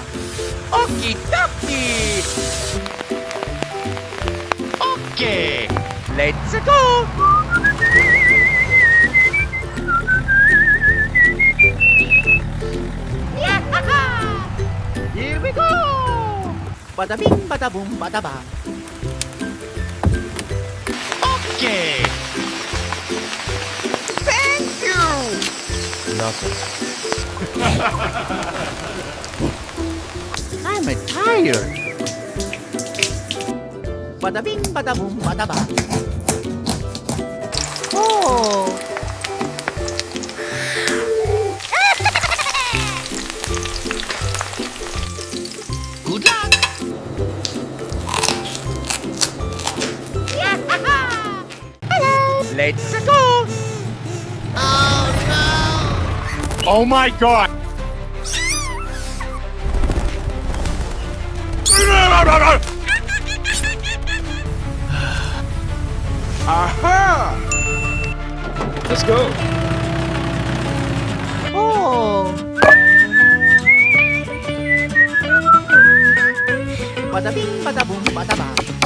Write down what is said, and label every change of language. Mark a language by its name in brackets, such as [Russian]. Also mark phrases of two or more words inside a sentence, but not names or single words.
[English] Okie dokie! Okay! Let's go! Here we go! Bada bing, bada boom, bada bang. Okay! Thank you! Nothing. I'm tired. Bada bing, bada boom, bada bang. Oh! Good luck! Let's go! Oh my god! Aha! Let's go. Oh! Bada bing, bada boom, bada bang.